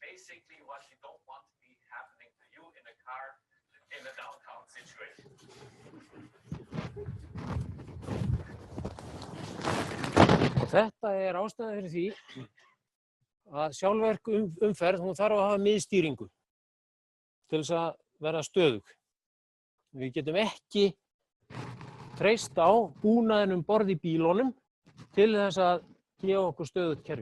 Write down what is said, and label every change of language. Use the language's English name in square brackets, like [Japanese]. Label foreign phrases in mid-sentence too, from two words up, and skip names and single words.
[English] basically what you don't want to be happening to you in a car in a downtown situation. [Icelandic] Og þetta ástæðan fyrir því að sjálfvirk umferð, hún þarf að hafa miðstýringu til þess að vera stöðug. Við getum ekki treyst á búnaðinn borð í bílunum til þess að gefa okkur stöðugt kerfi.